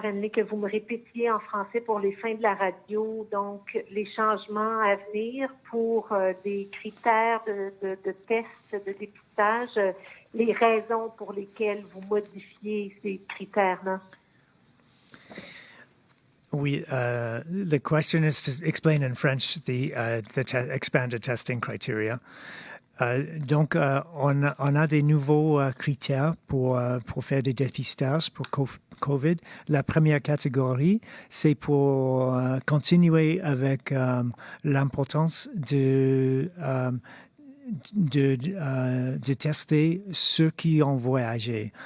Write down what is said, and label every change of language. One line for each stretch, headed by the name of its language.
French: Hanley, que vous me répétiez en français pour les fins de la radio, donc les changements à venir pour des critères de tests, de dépistage. les raisons pour lesquelles vous modifiez ces critères-là? Oui,
English: the question is to explain in French the expanded testing criteria.
French: Donc, on a des nouveaux critères pour faire des dépistages pour COVID. La première catégorie, c'est pour continuer avec l'importance de tester ceux qui ont voyagé.